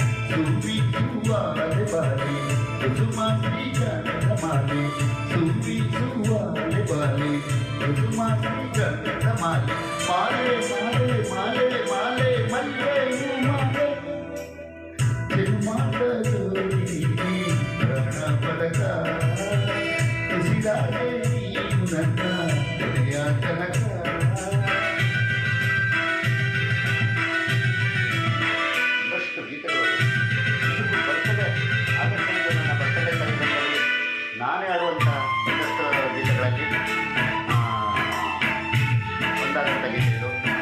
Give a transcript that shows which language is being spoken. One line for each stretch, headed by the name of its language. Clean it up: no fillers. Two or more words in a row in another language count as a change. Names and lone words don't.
Kannada: ಸುವಿಸುವಾಲೆ ಬಾಲೆ ಕುಸುಮ ಶ್ರೀಗಂಧ ಮಾಲೆ ಸುವಿಸುವಾಲೆ ಬಾಲೆ ಕುಸುಮ ಶ್ರೀಗಂಧ ಮಾಲೆ ಮಾಲೆ ಮಾಲೆ ಮಾಲೆ ಮಾಲೆ ಮಲ್ಲೆ ಮಾಲೆ ತಿರುಮಾಟ ಜೋಡಿ ಪ್ರಾಣ ಪದಕ ಉಸಿರಾಡೆ ನೀನು ನನ್ನ ಕೊನೆಯ ತನಕ ನಾನೇ ಆಡುವಂಥ ಇನ್ನಷ್ಟು ಗೀತೆಗಳಲ್ಲಿ ಒಂದಾದಂಥ ಗೀತೆ ಇದು.